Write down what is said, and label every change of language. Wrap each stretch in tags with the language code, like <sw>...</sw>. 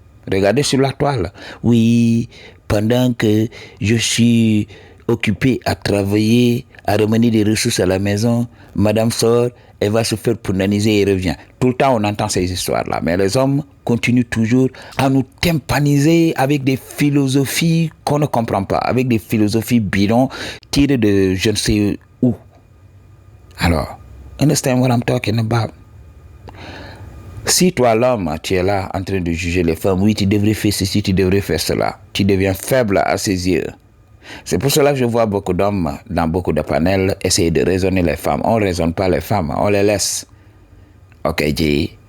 <fr>Regardez sur la toile. Oui, pendant que je suis occupé à travailler, à ramener des ressources à la maison, madame sort, elle va se faire punaniser et revient. Tout le temps, on entend ces histoires-là. Mais les hommes continuent toujours à nous tympaniser avec des philosophies qu'on ne comprend pas, avec des philosophies bidons tirées de je ne sais où.</fr> <en>Alors, understand what I'm talking about?</en> <fr>Si toi, l'homme, tu es là en train de juger les femmes, oui, tu devrais faire ceci, tu devrais faire cela, tu deviens faible à ses yeux. C'est pour cela que je vois beaucoup d'hommes dans beaucoup de panels essayer de raisonner les femmes. On ne raisonne pas les femmes, on les laisse. Ok, J.</fr>